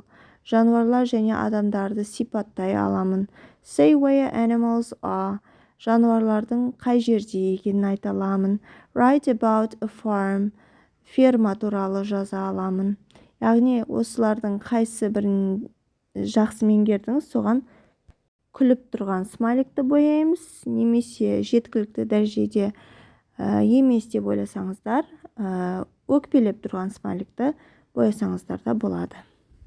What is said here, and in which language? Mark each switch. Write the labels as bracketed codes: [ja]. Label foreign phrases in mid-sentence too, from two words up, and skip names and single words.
[kk] Жануарлар және адамдарды сипаттай аламын. [en] Say where animals are. [kk] Жануарлардың қай жерде екенін айта аламын. [en] Write about a farm. [kk] Ферма туралы жаза аламын. Яғни осылардың қайсы бірін жақсы меңгердіңіз, соған күліп тұрған смайликті бояймыз, немесе жеткілікті дәрежеде емес деп ойласаңыздар, өкпелеп тұрған смайликті боясаңыздар да болады.